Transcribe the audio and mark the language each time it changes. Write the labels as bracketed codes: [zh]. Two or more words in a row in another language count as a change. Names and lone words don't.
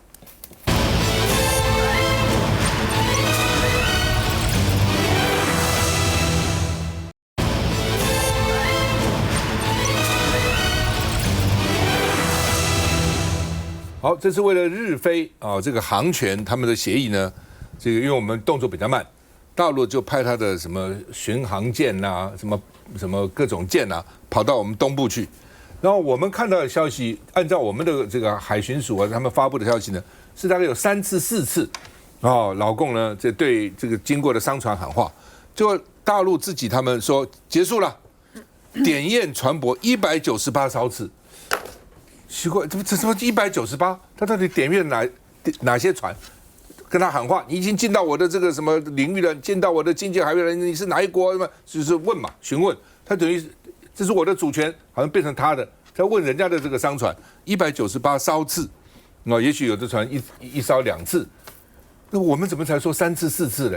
[zh] 好，这是为了日菲这個航權他們的協議呢，這個因為我們動作比較慢，大陸就派他的什麼巡航艦吶，什麼各種艦吶，跑到我們東部去。然後我們看到的消息，按照我們的這個海巡署他們發布的消息呢，是大概有3次4次，老共呢這對這個經過的商船喊話，就大陸自己他們說結束了，點驗船舶198艘次。奇怪，這什麼198？他到底點驗哪些船？跟他喊話，你已經進到我的這個什麼領域了，進到我的經濟海域了，你是哪一國？就是問嘛，詢問。他等於這是我的主權，好像變成他的，在問人家的這個商船198艘次，也許有的船一艘2次，那我們怎麼才說3次4次呢？